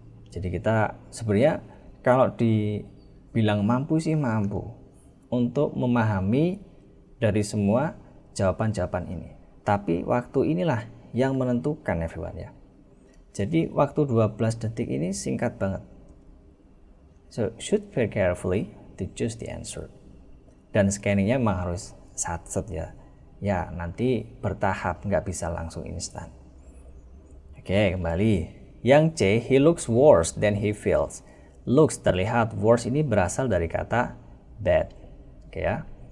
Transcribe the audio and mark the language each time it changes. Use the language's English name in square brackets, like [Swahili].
[Indonesian] Jadi kita sebenarnya kalau dibilang mampu sih mampu untuk memahami dari semua jawaban-jawaban ini. Tapi waktu inilah yang menentukan everyone ya. Jadi waktu 12 detik ini singkat banget. [English] So should very carefully to choose the answer. [Indonesian] Dan scanningnya memang harus sat-set ya. Ya nanti bertahap, nggak bisa langsung instan. Oke, kembali. [English] Yang C, he looks worse than he feels. [Indonesian] Looks terlihat, worse ini berasal dari kata bad. Oke ya.